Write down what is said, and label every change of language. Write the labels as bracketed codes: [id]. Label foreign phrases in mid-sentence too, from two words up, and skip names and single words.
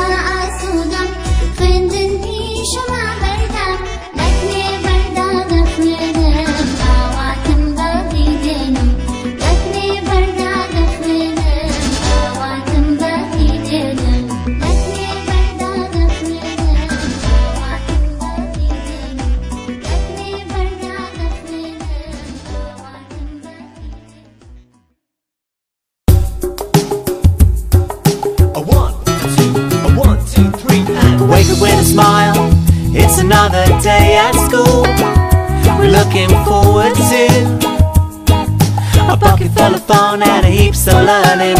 [ckb] ئاسوودەم خوێندن پیشەوە هەردەم لەکرێ بەردا دەخوێنم ئاواتم بەغی دێنم لەکرێ بەردا دەخوێنم ئاواتم بەغی دێنم لەکرێ بەردا دەخوێنم ئاواتم بەغی دێنم لەکرێ بەردا دەخوێنم ئاواتم بەغی [en] A 1, 2, a 1, 2, 3, and wake up with a smile. It's another day at school. We're looking forward to a bucket full of fun and a heaps of learning.